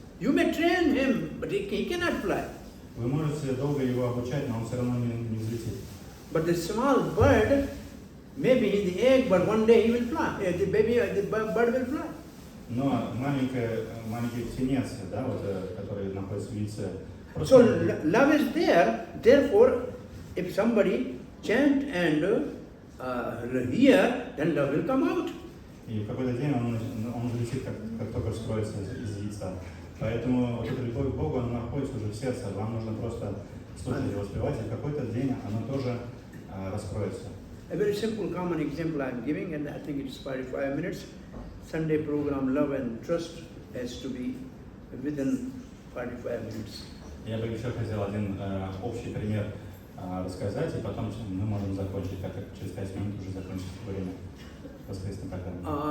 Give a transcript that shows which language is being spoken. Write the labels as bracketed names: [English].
[English] You may train him, but he cannot fly. [Russian] Вы можете долго его обучать, но он все равно не взлетит. [English] But the small bird, maybe in the egg, but one day he will fly. The bird will fly. [Russian] Но маленький птенец, да, вот, который находится в яйце. [English] So love is there. Therefore, if somebody chant and hear, then love will come out. [Russian] И в какой-то день он взлетит, как только вскроется из яйца. Поэтому вот эта любовь к Богу, она находится уже в сердце. Вам нужно просто слушать и воспевать, и в какой-то день она тоже раскроется. [English] A very simple, common example I am giving, and I think it's 45 minutes. Sunday program, Love and Trust, has to be within 45 minutes. [Russian] Я бы еще хотел один общий пример рассказать, и потом мы можем закончить, так как через 5 минут уже закончится время воскресной программы.